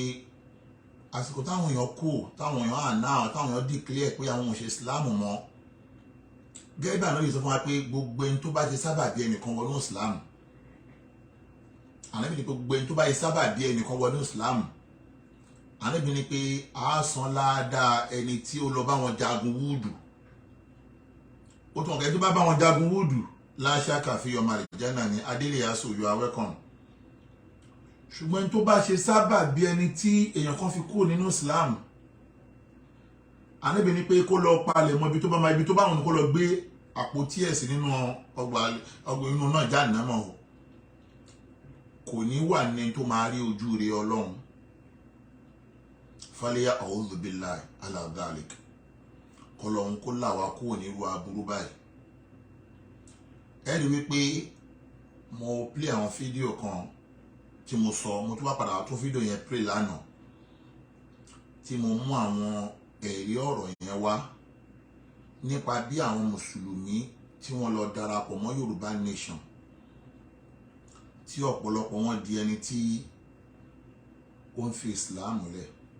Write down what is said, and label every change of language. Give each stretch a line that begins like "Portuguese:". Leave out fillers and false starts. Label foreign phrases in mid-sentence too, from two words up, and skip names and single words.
Yoruba: àsìkò táwọn èèyàn kú, táwọn èèyàn àná, táwọn èèyàn declare pé àwọn ò ṣe ìsìláàmù mọ́, gẹ́gẹ́ bí àná yìí sọ fún wa pé gbogbo ẹni tó bá ṣe sábàbí ẹnìkan wọnú ìsìláàmù, Ànábì ní pé gbogbo ẹni tó bá ṣe sábàbí ẹnìkan wọnú ìsìláàmù, Ànábì ní pé a san ládàá ẹni tí ó lọ bá wọn jagun wúdù. Ó tún ọ̀kẹ́ tó bá wọn jagun wúdù láṣà kàfi ọmọ àlìjánnà ní adélé aṣọ,
English: you are welcome.
Yoruba: Ṣùgbọ́n tó bá ṣe sábàbí ẹni tí èèyàn kan fi kúrò nínú ìsìláàmù, Ànábì ní pé kó lọ palẹ̀ mọ́ ibi tó bá wọn kó lọ gbé àpótí ẹ̀sìn nínú ọgbà inú náà Jahannama, kò ní wà ní tó máa rí ojú rere Ọlọ́run.
Arabic: فلياء أعوذ بالله على ذلك.
Yoruba: Kọlọ́run kó là wá kúrò nírú aburú báyìí. Ẹ rí wípé mo play àwọn fídíò kan tí mo tún wá padà tún fídíò yẹn play lánàá, tí mo mú àwọn ẹ̀rí ọ̀rọ̀ yẹn wá nípa bí àwọn mùsùlùmí tí wọ́n lọ darapọ̀ mọ́ Yorùbá nation tí ọ̀pọ̀lọpọ̀ wọn di ẹni tí ó ń fi Islam lẹ̀.